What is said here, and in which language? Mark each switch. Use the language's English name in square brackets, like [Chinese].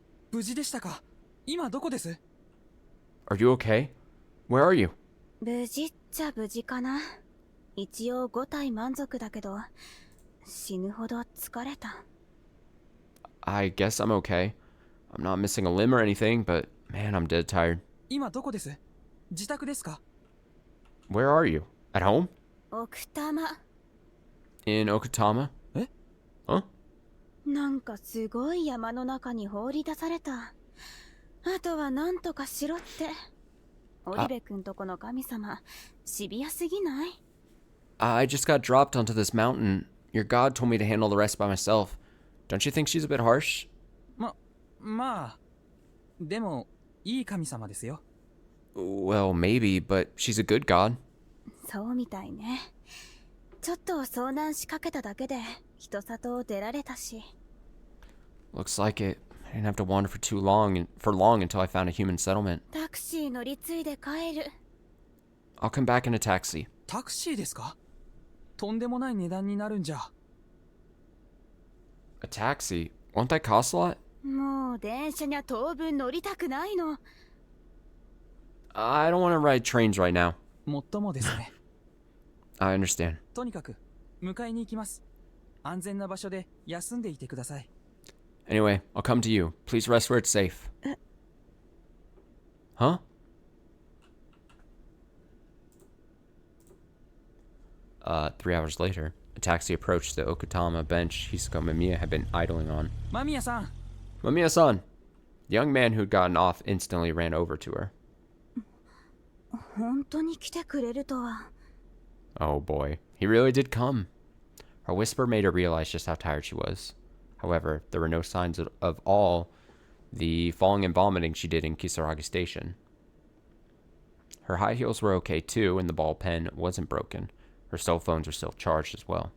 [Japanese] 無事でしたか今どこです [English] Are you okay? Where are you? [Japanese] 無事っちゃ無事かな。一応5体満足だけど、死ぬほど疲れた。 [English] I guess I'm okay. I'm not missing a limb or anything, but man, I'm dead tired. [Japanese] 今どこです自宅ですか [English] Where are you? At home? [Japanese] 奥多摩。 [English] In Okutama? え Huh? [Japanese] なんかすごい山の中に放り出された。あとはなんとかしろって。オリベ君とこの神様、シビアすぎない？ [English] I just got dropped onto this mountain. Your god told me to handle the rest by myself. Don't you think she's a bit harsh? [Japanese] まあでもいい神様ですよ [English] Well, maybe, but she's a good god. [Japanese] そうみたいね。ちょっと遭難しかけただけで人里を出られたし。 [English] Looks like it. I didn't have to wander for long until I found a human settlement. [Japanese] タクシー乗り継いで帰る。 [English] I'll come back in a taxi. [Japanese] タクシーですかとんでもない値段になるんじゃ [English] A taxi? Won't that cost a lot? [Japanese] もう電車には当分乗りたくないの。 [English] I don't want to ride trains right now. [Japanese] もっともですね [English] I understand. [Japanese] とにかく迎えに行きます安全な場所で休んでいてください [English] Anyway, I'll come to you. Please rest where it's safe. Huh? 3 hours later, a taxi approached the Okutama bench Hisako Mamiya had been idling on. [Japanese] 間宮さん [English] Mamiya-san! The young man who'd gotten off instantly ran over to her. [Japanese] 本当に来てくれるとは。 [English] Oh boy, he really did come. Her whisper made her realize just how tired she was. However, there were no signs of all the falling and vomiting she did in Kisaragi Station. Her high heels were okay too, and the ball pen wasn't broken. Her cell phones were still charged as well.